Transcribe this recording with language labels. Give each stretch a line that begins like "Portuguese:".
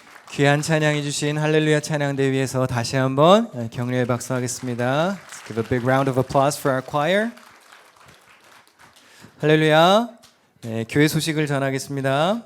Korean: 귀한 찬양해 주신 할렐루야 찬양대 위에서 다시 한번 격려의 박수하겠습니다.
English: Let's give a big round of applause for our choir.
Korean: 할렐루야. 네, 교회 소식을 전하겠습니다.